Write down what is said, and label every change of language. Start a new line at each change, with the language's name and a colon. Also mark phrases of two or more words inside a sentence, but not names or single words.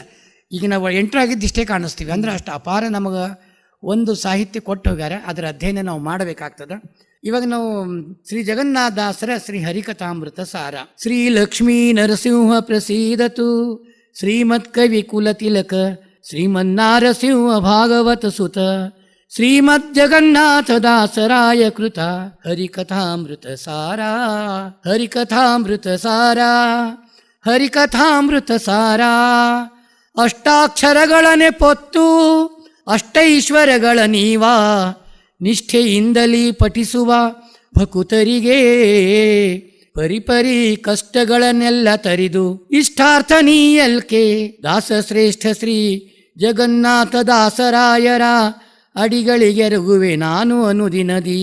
Kannada: ಈಗ ನಾವು ಎಂಟ್ರ್ ಆಗಿದ್ದು ಇಷ್ಟೇ ಕಾಣಿಸ್ತೀವಿ. ಅಂದ್ರೆ ಅಷ್ಟು ಅಪಾರ ನಮಗೆ ಒಂದು ಸಾಹಿತ್ಯ ಕೊಟ್ಟು ಹೋಗ್ಯಾರ. ಅದರ ಅಧ್ಯಯನ ನಾವು ಮಾಡಬೇಕಾಗ್ತದ. ಇವಾಗ ನಾವು ಶ್ರೀ ಜಗನ್ನಾಥ ದಾಸರ ಶ್ರೀ ಹರಿಕಥಾಮೃತ ಸಾರ. ಶ್ರೀ ಲಕ್ಷ್ಮೀ ನರಸಿಂಹ ಪ್ರಸೀದತು, ಶ್ರೀಮತ್ ಕವಿ ಕುಲ ತಿಲಕ ಶ್ರೀಮನ್ನಾರಸಿಂಹ ಭಾಗವತ ಸುತ, ಶ್ರೀಮದ್ ಜಗನ್ನಾಥ ದಾಸರಾಯ ಕೃತ ಹರಿಕಥಾಮೃತ ಸಾರ. ಹರಿಕಥಾಮೃತ ಸಾರ, ಹರಿಕಥಾಮೃತ ಸಾರ. ಅಷ್ಟಾಕ್ಷರಗಳನೆ ಪೊತ್ತು ಅಷ್ಟೈಶ್ವರ್ಯಗಳ ನೀವಾ, ನಿಷ್ಠೆಯಿಂದಲೇ ಪಠಿಸುವ ಭಕುತರಿಗೆ ಪರಿಪರಿ ಕಷ್ಟಗಳನ್ನೆಲ್ಲ ತರಿದು ಇಷ್ಟಾರ್ಥ ನೀಯಲ್ಕೆ ದಾಸಶ್ರೇಷ್ಠ ಶ್ರೀ ಜಗನ್ನಾಥ ದಾಸರಾಯರ ಅಡಿಗಳಿಗೆರಗುವೆ ನಾನು ಅನುದಿನದಿ.